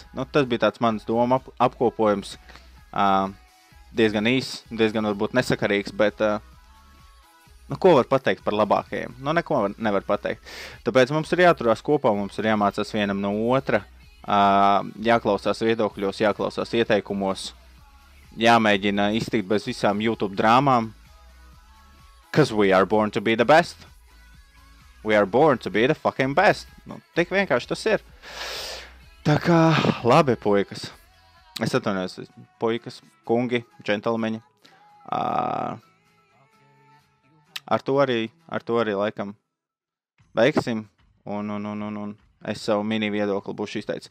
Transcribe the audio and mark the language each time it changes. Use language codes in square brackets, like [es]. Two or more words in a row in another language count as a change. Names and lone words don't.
[lv] Nu, tas bija tāds mans doma apkopojums. Diezgan īss, diezgan varbūt nesakarīgs, bet nu, ko var pateikt par labākajiem? Nu, neko nevar pateikt. Tāpēc mums ir jāturās kopā, mums ir jāmācās vienam no otra, jāklausās viedokļos, jāklausās ieteikumos, jāmēģina iztikt bez visām YouTube drāmām. [en] 'Cause we are born to be the best. We are born to be the fucking best. [lv] Nu, tik vienkārši tas ir. Tā kā labi, puikas. Es atvainojos, puikas, kungi, džentelmeņi. Ar to arī laikam veiksim, un es savu mini viedokli būšu izteicis.